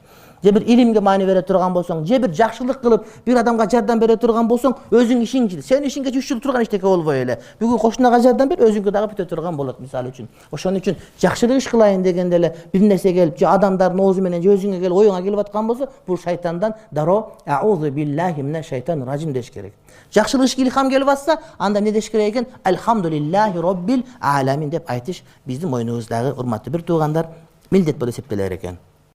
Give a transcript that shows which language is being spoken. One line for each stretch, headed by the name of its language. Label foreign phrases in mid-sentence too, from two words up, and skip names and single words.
Kyrgyz: Же бир илимге маани бере турган болсоң, же бир жакшылык кылып бир адамга жардам бере турган болсоң, өзүң ишиң, сен ишиңге 3 жыл турган иштеке болбой эле. Бүгүн кошунага жардам бер, өзүңгө дагы бүтө турган болот мисалы үчүн. Ошон үчүн жакшылык иш кылайын дегенде эле бир нерсе келип, же адамдардын оозу менен же өзүңө келип, оюңа келип аткан болсо, бул шайтандан дароо
Arabic: "أعوذ بالله من الشيطان الرجيم"
Kyrgyz: деш керек. Жакшылык ишке илхам келип атса, анда эмне деш керек экен?
Arabic: "الحمد لله رب العالمين"
Kyrgyz: деп айтыш биздин мойнубуздагы урматтуу бир туугандар милдет болуп эсептелер экен.